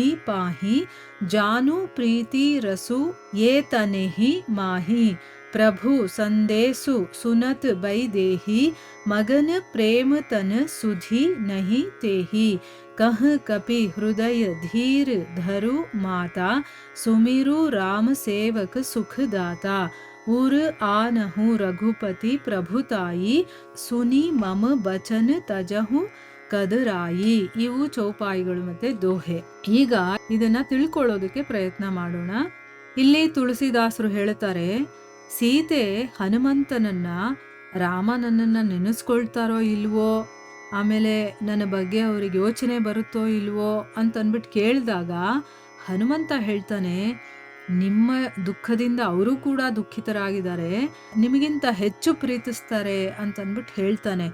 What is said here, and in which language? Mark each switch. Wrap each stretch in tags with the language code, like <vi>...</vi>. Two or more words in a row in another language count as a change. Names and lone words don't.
<awa>पाही जानु प्रीति रसु ये तने ही माही प्रभु संदेसु सुनत बै देही मगन प्रेम तन सुधी नहीं तेही कह कपि हृदय धीर धरु माता सुमिरु राम सेवक सुख दाता उर आनहु रघुपति प्रभुताई सुनी मम बचन तजहु ಕದರಾಯಿ.</awa> <kn>ಇವು ಚೌಪಾಯಿಗಳು ಮತ್ತೆ ದೋಹೆ. ಈಗ ಇದನ್ನ ತಿಳ್ಕೊಳ್ಳೋದಕ್ಕೆ ಪ್ರಯತ್ನ ಮಾಡೋಣ. ಇಲ್ಲಿ ತುಳಸಿದಾಸರು ಹೇಳ್ತಾರೆ, ಸೀತೆ ಹನುಮಂತನನ್ನ ರಾಮ ನನ್ನನ್ನ ನೆನೆಸ್ಕೊಳ್ತಾರೋ ಇಲ್ವೋ, ಆಮೇಲೆ ನನ್ನ ಬಗ್ಗೆ ಅವ್ರಿಗೆ ಯೋಚನೆ ಬರುತ್ತೋ ಇಲ್ವೋ ಅಂತನ್ಬಿಟ್ಟು ಕೇಳಿದಾಗ ಹನುಮಂತ ಹೇಳ್ತಾನೆ, ನಿಮ್ಮ ದುಃಖದಿಂದ ಅವರು ಕೂಡ ದುಃಖಿತರಾಗಿದ್ದಾರೆ, ನಿಮಗಿಂತ ಹೆಚ್ಚು ಪ್ರೀತಿಸ್ತಾರೆ ಅಂತನ್ಬಿಟ್ಟು ಹೇಳ್ತಾನೆ.</kn>